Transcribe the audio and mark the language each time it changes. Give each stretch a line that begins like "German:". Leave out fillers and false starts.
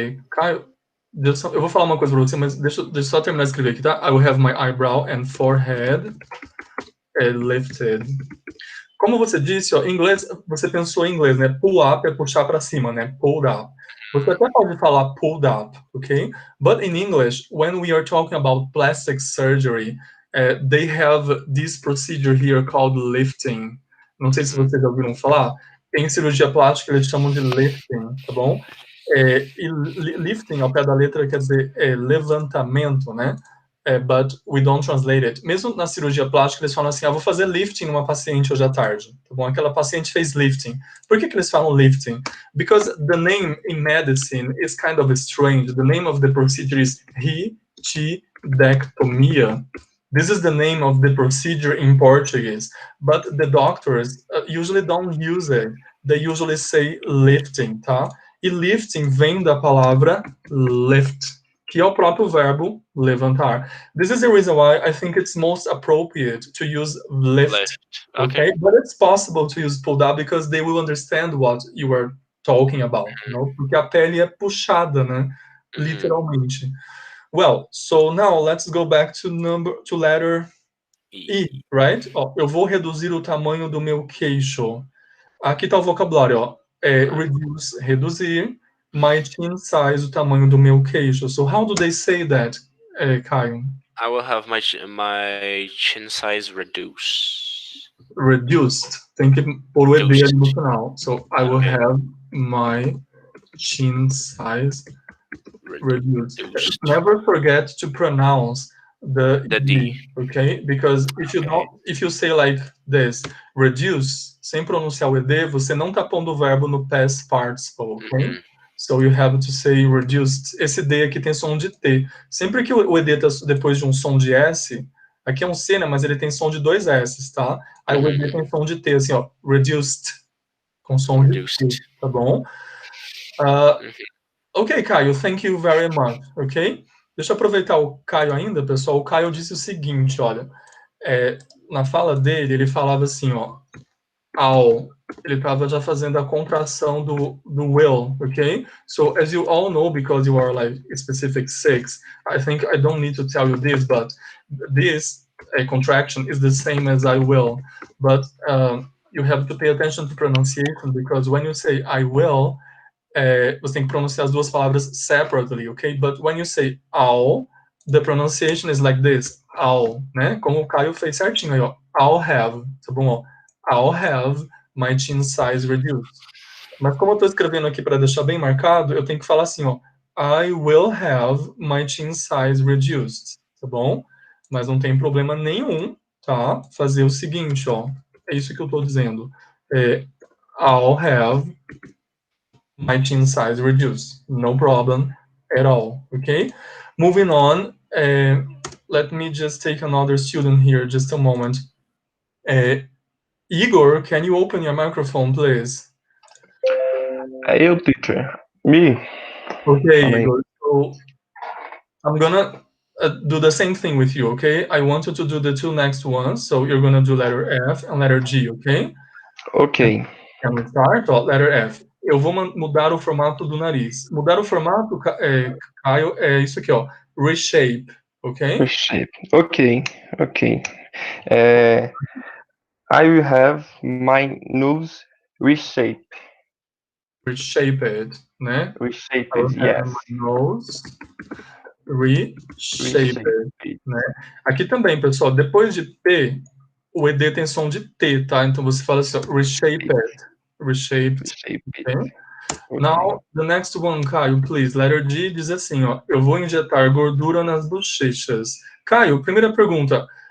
Portuguese: Caio, eu vou falar uma coisa pra você, mas deixa eu só terminar de escrever aqui, tá?
English: I will have my eyebrow and forehead lifted.
Portuguese: Como você disse, ó, em inglês, você pensou em inglês, né?
English: Pull up
Portuguese: é puxar para cima, né?
English: Pulled up.
Portuguese: Você até pode falar
English: pulled up,
Portuguese: ok?
English: But in English, when we are talking about plastic surgery, they have this procedure here called lifting.
Portuguese: Não sei se vocês já ouviram falar. Em cirurgia plástica, eles chamam de lifting, tá bom? E lifting, ao pé da letra, quer dizer levantamento, né?
English: But we don't translate it.
Portuguese: Mesmo na cirurgia plástica, eles falam assim, vou fazer lifting numa paciente hoje à tarde. Tá bom? Aquela paciente fez lifting. Por que eles falam lifting?
English: Because the name in medicine is kind of strange. The name of the procedure is reticidectomia. This is the name of the procedure in Portuguese. But the doctors usually don't use it. They usually say lifting, tá?
Portuguese: E lifting vem da palavra lift, que é o próprio verbo levantar.
English: This is the reason why I think it's most appropriate to use lift. Okay? But it's possible to use pulled up because they will understand what you are talking about, you know?
Portuguese: Porque a pele é puxada, né? Literalmente.
English: Well, so now let's go back to letter E, right?
Portuguese: Ó, eu vou reduzir o tamanho do meu queixo. Aqui tá o vocabulário, ó. Reduce, reduzir.
English: My chin size,
Portuguese: o tamanho do meu queixo.
English: So how do they say that, Caio? I will have my chin size reduced.
Portuguese: Reduced. Tem que pôr o ED ali no final.
English: So I will have my chin size reduced. Never forget to pronounce the D, okay? Because if you say like this, reduce,
Portuguese: sem pronunciar o ED, você não tá pondo o verbo no past participle, ok?
English: So you have to say reduced.
Portuguese: Esse D aqui tem som de T. Sempre que o ED tá depois de um som de S, aqui é um C, né? Mas ele tem som de dois S, tá? Aí o ED tem som de T, assim, ó. Reduced. Com som de T, tá bom?
English: Ok, Caio, thank you very much, ok?
Portuguese: Deixa eu aproveitar o Caio ainda, pessoal. O Caio disse o seguinte, olha, na fala dele, ele falava assim, ó, ele estava já fazendo a contração do will, ok?
English: So, as you all know, because you are like specific 6, I think I don't need to tell you this, but this contraction is the same as I will, but you have to pay attention to pronunciation, because when you say I will,
Portuguese: você tem que pronunciar as duas palavras
English: separately, ok? But when you say I'll, the pronunciation is like this, I'll, né?
Portuguese: Como o Caio fez certinho aí, ó.
English: I'll have, tá bom? Ó. I'll have my chin size reduced.
Portuguese: Mas como eu tô escrevendo aqui para deixar bem marcado, eu tenho que falar assim, ó.
English: I will have my chin size reduced, tá bom?
Portuguese: Mas não tem problema nenhum, tá? Fazer o seguinte, ó. É isso que eu tô dizendo.
English: I'll have my chin size reduced. No problem at all, okay? Moving on, let me just take another student here, just a moment. Igor, can you open your microphone, please? Eu, teacher. Me. Okay, Igor, so I'm gonna do the same thing with you, okay? I want you to do the two next ones, so you're gonna do letter F and letter G, okay? Ok. Can we start? Ó, letter F.
Portuguese: Eu vou mudar o formato do nariz. Mudar o formato, Caio, é isso aqui, ó.
English: Reshape, ok? Reshape. Ok. I will have my nose reshaped. Reshaped, né? Reshaped, I will have yes. my nose reshaped, né?
Portuguese: Aqui também, pessoal, depois de P, o ED tem som de T, tá? Então você fala assim, ó, reshaped.
English: Okay? Now, the next one, Caio, please.
Portuguese: Letter G diz assim, ó, eu vou injetar gordura nas bochechas. Caio, primeira pergunta.